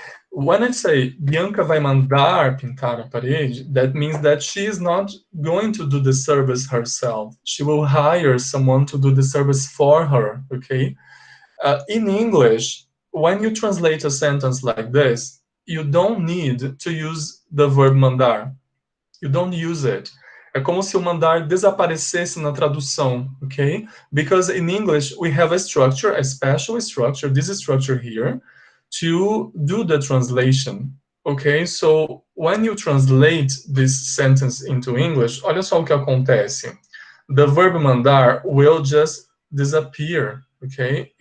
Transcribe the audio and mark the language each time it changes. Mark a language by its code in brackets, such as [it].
[en] When I say [pt] Bianca vai mandar pintar a parede, [en] that means that she is not going to do the service herself. She will hire someone to do the service for her, okay? In English, when you translate a sentence like this, you don't need to use the verb mandar. You don't use it. [pt] É como se o mandar desaparecesse na tradução, okay? [en] Because in English, we have a structure, a special structure, this structure here, to do the translation, okay? So, when you translate this sentence into English, [pt] olha só o que acontece. [en] The verb mandar will just disappear, okay?